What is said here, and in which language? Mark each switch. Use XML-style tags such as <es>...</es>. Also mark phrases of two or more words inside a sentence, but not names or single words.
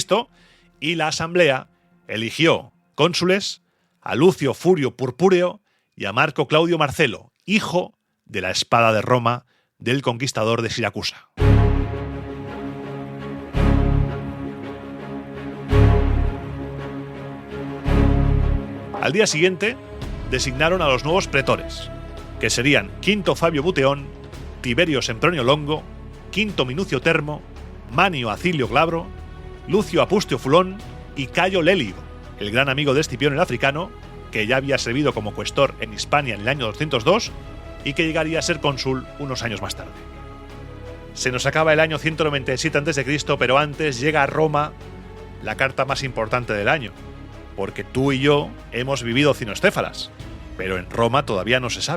<es>y la asamblea eligió cónsules a Lucio Furio Purpúreo y a Marco Claudio Marcelo, hijo de la espada de Roma del conquistador de Siracusa. Al día siguiente, designaron a los nuevos pretores, que serían Quinto Fabio Buteón, Tiberio Sempronio Longo, Quinto Minucio Termo, Manio Acilio Glabro, Lucio Apustio Fulón y Cayo Lelio, el gran amigo de Escipión el Africano, que ya había servido como cuestor en Hispania en el año 202 y que llegaría a ser cónsul unos años más tarde. Se nos acaba el año 197 a.C., pero antes llega a Roma la carta más importante del año, porque tú y yo hemos vivido Cinostéfalas, pero en Roma todavía no se sabe.</es>